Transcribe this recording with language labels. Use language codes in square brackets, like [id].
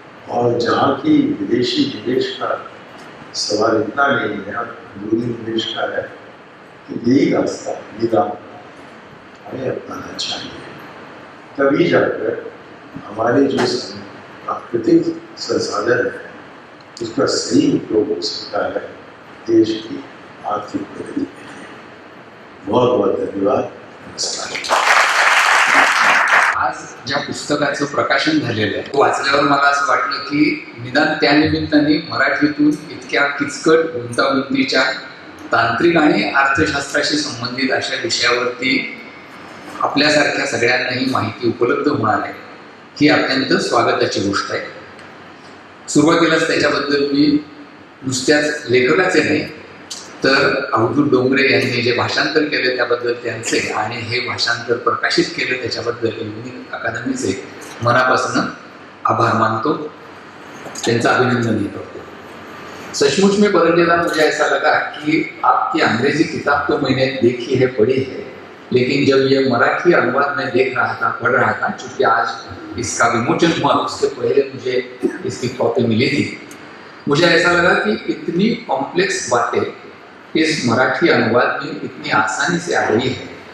[hi] और जहाँ की विदेशी निवेश का सवाल इतना नहीं है, अंदरूनी निवेश का है, तो यही रास्ता निदान हमें अपनाना चाहिए। तभी जाकर हमारे जो प्राकृतिक संसाधन है उसका सही उपयोग हो सकता है देश की आर्थिक प्रगति के लिए। बहुत बहुत धन्यवाद। नमस्कार। [mr] आज ज्या पुस्तकाचं प्रकाशन झालेलं आहे वाचल्यावर मला असं वाटलं की निदान त्या निमित्ताने मराठीतून इतक्या किचकट गुंतागुंतीच्या तांत्रिक आणि अर्थशास्त्राशी संबंधित अशा विषयावरती आपल्यासारख्या सगळ्यांनाही माहिती उपलब्ध होणार आहे ही अत्यंत स्वागताची गोष्ट आहे। सुरुवातीलाच त्याच्याबद्दल मी नुसत्याच लेखकाचे नाही तर अवधूत डोंगरे यांनी जे भाषांतर केले त्याबद्दल त्यांचे आणि हे भाषांतर प्रकाशित केले त्याच्याबद्दल युनिक अकादमीचे मनापासून आभार मानतो, त्यांचा अभिनंदन करतो। [hi] सचमुच में परंजेदार मुझे ऐसा लगा कि आपकी अंग्रेजी किताब तो मैंने देखी है, पढ़ी है, लेकिन जब ये मराठी अनुवाद में देख रहा था, पढ़ रहा था, चूंकि आज इसका विमोचन हुआ उसके पहले मुझे इसकी कॉपी मिली थी, मुझे ऐसा लगा कि इतनी कॉम्प्लेक्स बातें इस मराठी अनुवाद में इतनी आसानी से आ रही है